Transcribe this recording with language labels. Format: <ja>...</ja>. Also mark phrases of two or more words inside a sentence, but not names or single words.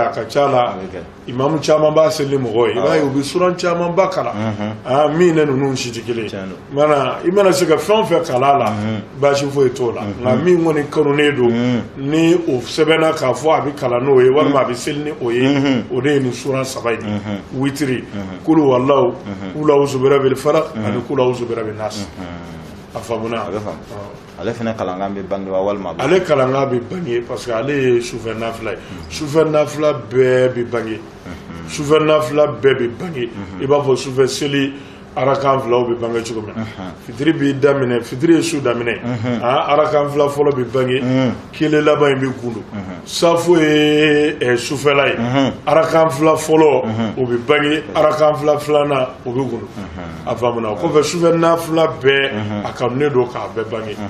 <bm>a ka ca la imamu caman b'a seli ni mɔgɔ ye i b'a ye u bɛ suran caman ba kala min ne ninnu si tɛ kelen ye mana i mana se ka fɛn o fɛn kala la baasi foyi t'o la nka min kɔni kanunen don ni o sɛbɛnna k'a fɔ a bɛ kala n'o ye walima a bɛ seli ni o ye o de ye nin suran saba ye witiri</bm> <ar>قل هو الله قل أعوذ برب الفلق</ar> <bm>ani</bm> <ar>قل أعوذ برب الناس</ar> <bm>a faamuna ale fana kalankan bɛ bange wa walima ale kalankan bɛ bange</bm> <fr>parce que</fr> <bm>ale ye sufɛ nafila ye sufɛ nafila bɛɛ bɛ bange sufɛ nafila bɛɛ bɛ bange i b'a fɔ sufɛ seli arakan filaw bɛ bange cogo min na fitiri b'i daminɛ fitiri ye su daminɛ arakan fila fɔlɔ bɛ bange kelen laban in bɛ kundu safo ye sufɛla ye arakan fila fɔlɔ o bɛ bange arakan fila filanan o bɛ kundu a faamuna o kɔfɛ sufɛ nafila bɛɛ a kanunen don k'a bɛɛ bange</bm>